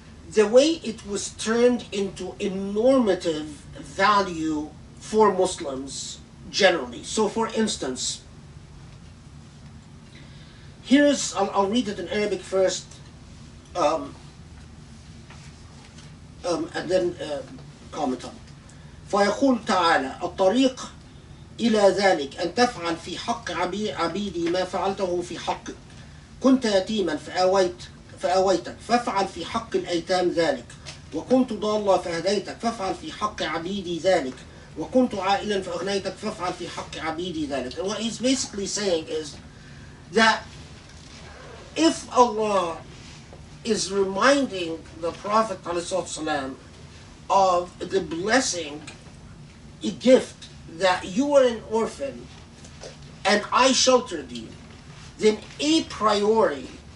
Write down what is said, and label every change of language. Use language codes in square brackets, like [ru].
[en] The way it was turned into a normative value for Muslims generally. So for instance, I'll read it in Arabic first, and then comment on it. [ar] فيقول تعالى الطريق إلى ذلك أن تفعل في حق عبيدي ما فعلته في حقك كنت يتيما فآويتك فافعل في حق الأيتام ذلك وكنت ضالا فهديتك فافعل في حق عبيدي ذلك وكنت عائلا فأغنيتك فافعل في حق عبيدي ذلك. [en] And what he's basically saying is that if Allah is reminding the Prophet ﷺ of the blessing, a gift, that you were an orphan and I sheltered you, then a priori,